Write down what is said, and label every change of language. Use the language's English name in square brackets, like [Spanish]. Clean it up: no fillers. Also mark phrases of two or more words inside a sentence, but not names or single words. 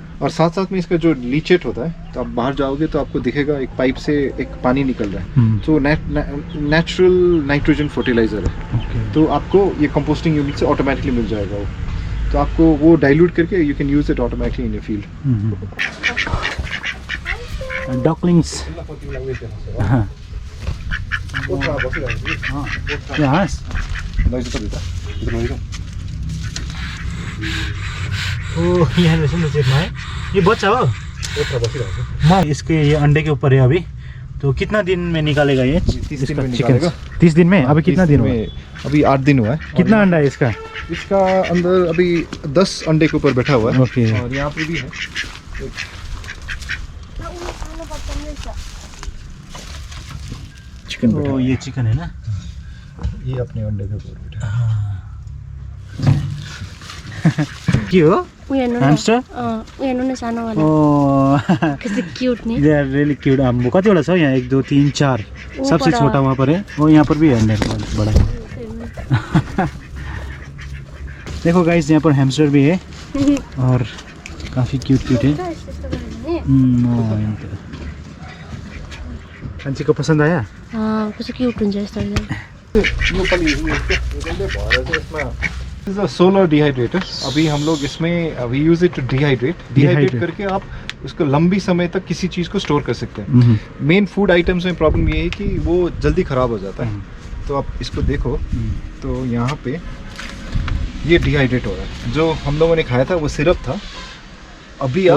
[Hindi] और साथ साथ में इसका जो लीचेट होता है, तो आप बाहर जाओगे तो आपको दिखेगा एक पाइप से एक पानी निकल रहा है, तो [English] natural nitrogen fertilizer [Hindi] है। तो आपको ये [English] composting unit [Hindi] से ऑटोमेटिकली मिल जाएगा वो, तो आपको वो डाइल्यूट करके [English] you can use it automatically in your field. [Nepali] डकलिंग्स यहाँ रहेछ नि त चेपमा है, [Hindi] ये बच्चा हो म इसके ये अंडे के ऊपर है अभी। तो कितना दिन में निकालेगा ये? 30 दिन में चिकन निकालेगा। 30 दिन में? अभी कितना दिन हुआ? अभी 8 दिन हुआ है। कितना अंडा है इसका? इसका अंदर अभी 10 अंडे के ऊपर बैठा हुआ है। ओके। और यहाँ पे भी है चिकन बैठा तो हुआ है। ये चिकन है ना, ये अपने अंडे के ऊपर बैठा है। [Nepali] के हो? उयो Hamster? हेर्नु न सानोवाला ओ कस्तो क्युट नि। [English] they are really cute. [Nepali] अब कतिवटा छ यहाँ? 1 2 3 4, सबसे [Hindi] बड़ा। छोटा वहाँ पर है, वो यहाँ पर भी है अंदर बड़ा। देखो गाइस, यहाँ पर हैमस्टर भी है और काफ़ी क्यूट है। कान्छी को पसंद आया? [Nepali] कस्तो क्युट हुन्छ यस्तो [English] This is a solar dehydrator. [Hindi] अभी हम लोग इसमें [English] we use it to dehydrate [Hindi] करके आप उसको लंबी समय तक किसी चीज़ को स्टोर कर सकते हैं। [English] main food items [Hindi] में प्रॉब्लम ये है कि वो जल्दी ख़राब हो जाता है। तो आप इसको देखो, तो यहाँ पे ये डिहाइड्रेट हो रहा है। जो हम लोगों ने खाया था वो सिरप था, अभी आप